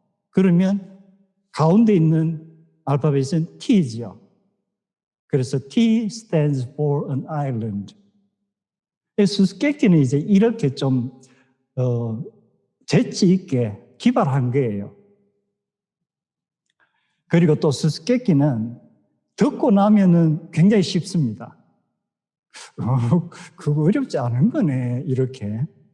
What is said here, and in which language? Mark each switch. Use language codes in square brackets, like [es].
[ko] 그러면 가운데 있는 알파벳은 T죠. 그래서 [en] T stands for an island. [ko] 수수께끼는 이제 이렇게 좀 재치 있게 기발한 거예요. 그리고 또 수수께끼는 듣고 나면은 굉장히 쉽습니다. 그거 어렵지 않은 거네, 이렇게.